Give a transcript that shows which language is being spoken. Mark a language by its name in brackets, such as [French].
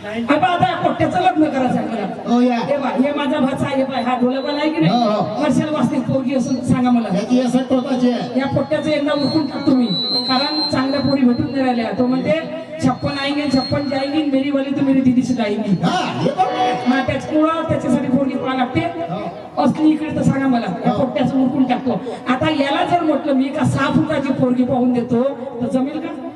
[Marathi] आता पोट्याचं लग्न करायचं आहे मला. हे बा, हे माझा भाचा आहे, बाय हा ढोलकवाला आहे की नाही, हर्षल वासनिक पोरगी असं सांगा मला. या पोट्याचं एकदा उरकून टाकतो मी, कारण चांगल्या पोरी भेटून नाही राहिल्या. तो म्हणते [Hindi] 56 आएंगे 56 जाएंगी, मेरी वाली तो मेरी दीदी से जाएंगी. [Marathi] त्याच्यामुळं त्याच्यासाठी पोरगी पाहा लागते. असली इकडे तर सांगा मला, या पोट्याचं उरकून टाकतो. आता याला जर म्हटलं मी का 6 फुटाची पोरगी पाहून देतो तर जमेल का?